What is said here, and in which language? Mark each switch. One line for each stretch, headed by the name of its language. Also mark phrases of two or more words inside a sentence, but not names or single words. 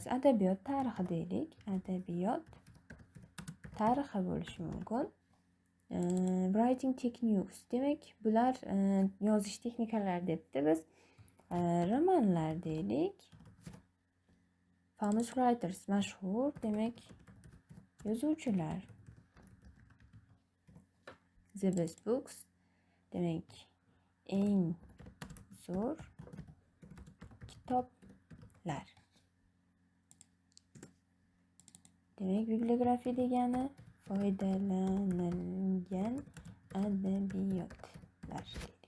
Uzbek: Adabiyot tarixi deylik. Adabiyot tarixi bo'lishi mumkin.
English: Writing techniques.
Uzbek: Demak, bular yozish texnikalari debdi. Biz romanlar deylik.
English: Famous writers,
Uzbek: mashhur, demak, yozuvchilar.
English: The best books.
Uzbek: Demak, eng zo'r kitoblar. Demak, bibliografiya degani foydalanilgan adabiyotlar dedik.